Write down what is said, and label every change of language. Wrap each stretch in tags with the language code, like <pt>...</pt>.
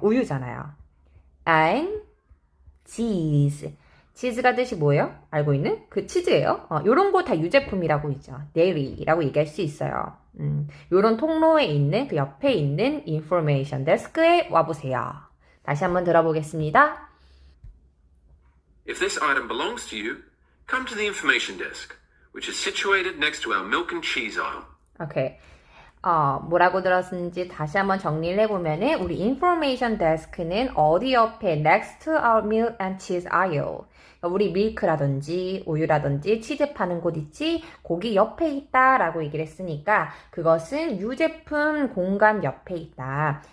<ko>우유잖아요.</ko> <en>and cheese.</en> <ko>치즈가 뜻이 뭐예요? 알고 있는? 그 치즈예요. 요런 거 다 유제품이라고 있죠. dairy라고 얘기할 수 있어요. 요런 통로에 있는 그 옆에 있는 information desk에 와보세요. 다시 한번 들어보겠습니다.</ko> <en>If this item belongs to you, come to the information desk, which is situated next to our milk and cheese aisle. 오케이.</en> <ko>뭐라고 들었는지 다시 한번 정리를 해보면은 우리 information desk는 어디 옆에</ko> <en>next to our milk and cheese aisle.</en> <ko>우리 밀크라든지 우유라든지 치즈 파는 곳 있지? 거기 옆에 있다라고 얘기를 했으니까 그것은 유제품 공간 옆에 있다.</ko>